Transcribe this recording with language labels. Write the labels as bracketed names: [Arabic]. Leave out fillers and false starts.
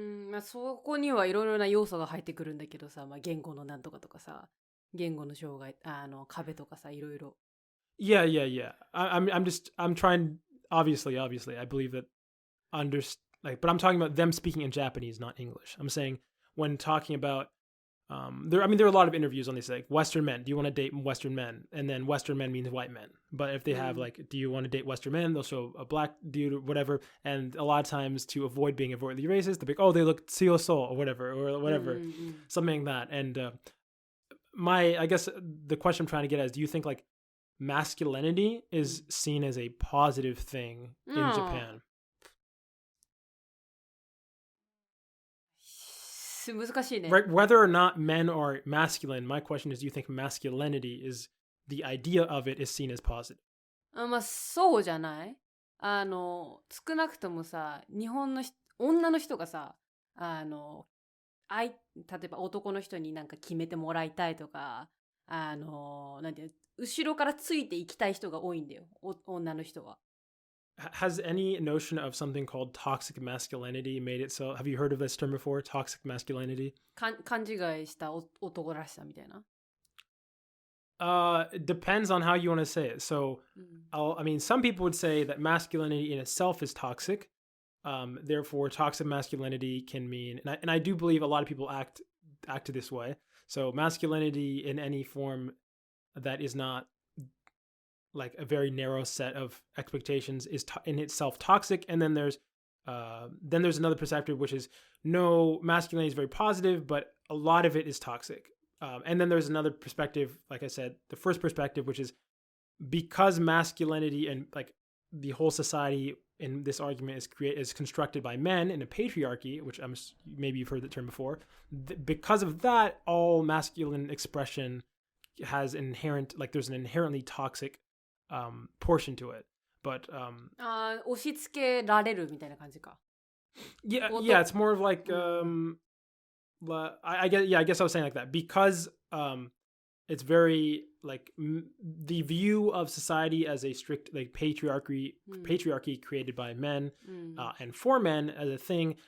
[Japanese] まあそこにはいろいろな要素が入ってくるんだけどさ、まあ言語のなんとかとかさ、言語の障害、壁とかさ、いろいろ。 [English] Yeah. I'm trying, obviously, I believe that but I'm talking about them speaking in Japanese, not English. I'm saying when talking about, there are a lot of interviews on this, like Western men, do you want to date Western men? And then Western men means white men. But if they have like, do you want to date Western men? They'll show a black dude or whatever. And a lot of times to avoid being overtly racist, they'll be like, oh, they look tsuyoso or whatever, something like that. And I guess the question I'm trying to get at is, do you think like masculinity is seen as a positive thing in Japan? [Japanese] 難しいね。 [English] Right, whether or not men are masculine, my question is, do you think masculinity is, the idea of it is seen as positive? [Japanese] まあそうじゃない？少なくともさ、日本の女の人がさ、例えば男の人になんか決めてもらいたいとか、なんていうの、後ろからついていきたい人が多いんだよ、女の人は。 [English] Has any notion of something called toxic masculinity made it so? Have you heard of this term before? Toxic masculinity? [Japanese] 勘違いした男らしさみたいな。 [English] It depends on how you want to say it. So, some people would say that masculinity in itself is toxic. Therefore, toxic masculinity can mean, and I do believe a lot of people act this way. So, masculinity in any form that is not like a very narrow set of expectations is in itself toxic. And then there's another perspective, which is no, masculinity is very positive, but a lot of it is toxic. And then there's another perspective, like I said, the first perspective, which is because masculinity and like the whole society in this argument is constructed by men in a patriarchy, which maybe you've heard the term before. Because of that, all masculine expression has there's an inherently toxic portion to it. But [Japanese] 押し付けられるみたいな感じか。 [English] Yeah, it's more of like I guess I was saying like that because it's very like the view of society as a strict like patriarchy created by men and for men as a thing.